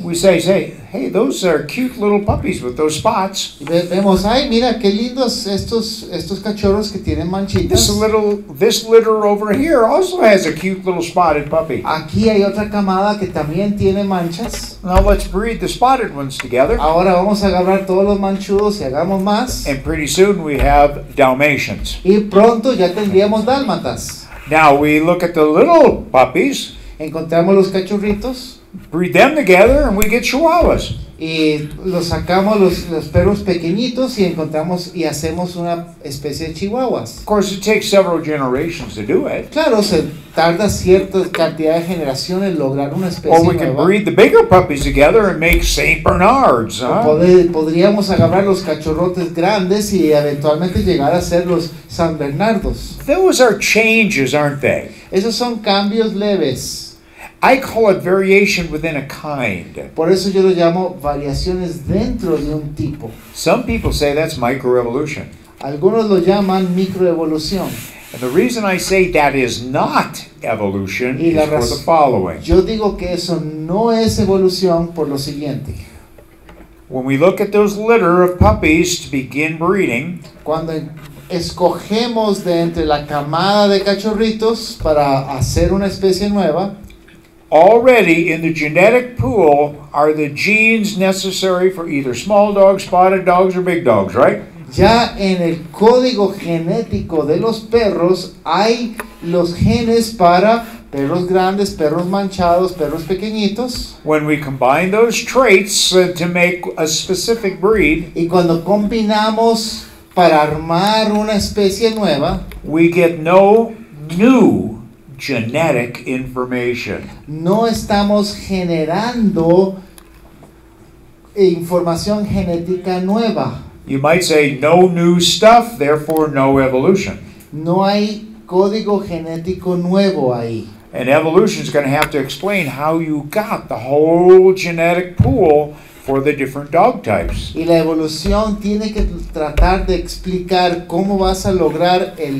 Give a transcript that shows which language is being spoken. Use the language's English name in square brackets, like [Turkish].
[English] We say, hey, those are cute little puppies with those spots. [Spanish] Y vemos, ay, mira qué lindos estos cachorros que tienen manchitas. [English] This litter over here also has a cute little spotted puppy. [Spanish] Aquí hay otra camada que también tiene manchas. [English] Now let's breed the spotted ones together. [Spanish] Ahora vamos a agarrar todos los manchudos y hagamos más. [English] And pretty soon we have Dalmatians. [Spanish] Y pronto ya tendríamos dálmatas. [English] Now we look at the little puppies, [Spanish] Encontramos los cachorritos [English] breed them together, and we get Chihuahuas. [Spanish] y los sacamos los perros pequeñitos y encontramos y hacemos una especie de chihuahuas. [English] Of course, it takes several generations to do it. [Spanish] Claro, se tarda cierta cantidad de generaciones lograr una especie [English] Or we can [Spanish] nueva. [English] breed the bigger puppies together and make Saint Bernards. [Spanish] O Huh? podríamos agarrar los cachorrotes grandes y eventualmente llegar a ser los San Bernardos. [English] Those are changes, aren't they? [Spanish] Esos son cambios leves. [English] I call it variation within a kind. [Spanish] Por eso yo lo llamo variaciones dentro de un tipo. [English] Some people say that's microevolution. [Spanish] Algunos lo llaman microevolución. [English] And the reason I say that is not evolution [Spanish] Y la [English] is for [Spanish] raz- [English] the following. [Spanish] Yo digo que eso no es evolución por lo siguiente. [English] When we look at those litter of puppies to begin breeding, [Spanish] Cuando escogemos de entre la camada de cachorritos para hacer una especie nueva, [English] already in the genetic pool are the genes necessary for either small dogs, spotted dogs, or big dogs, right? [Spanish] ya en el código genético de los perros hay los genes para perros grandes, perros manchados, perros pequeñitos. [English] When we combine those traits to make a specific breed, [Spanish] Y cuando combinamos para armar una especie nueva, [English] we get no new genetic information. [Spanish] no estamos generando información genética nueva. [English] You might say no new stuff, therefore no evolution. [Spanish] No hay código genético nuevo ahí. [English] And evolution is going to have to explain how you got the whole genetic pool for the different dog types. [Spanish] Y la evolución tiene que tratar de explicar cómo vas a lograr